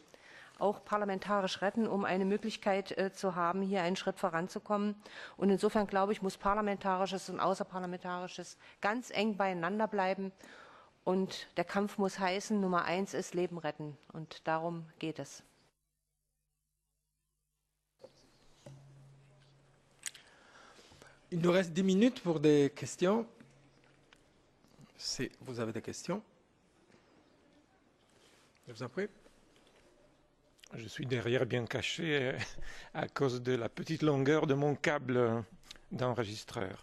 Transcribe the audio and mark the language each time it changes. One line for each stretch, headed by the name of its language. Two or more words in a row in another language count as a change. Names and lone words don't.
German: Auch parlamentarisch retten, um eine Möglichkeit zu haben, hier einen Schritt voranzukommen. Und insofern, glaube ich, muss Parlamentarisches und Außerparlamentarisches ganz eng beieinander bleiben. Und der Kampf muss heißen, Nummer 1 ist Leben retten. Und darum geht es.
French: Il nous reste 10 minutes pour des questions. Si vous avez des questions, je vous en prie. Je suis derrière bien caché à cause de la petite longueur de mon câble d'enregistreur.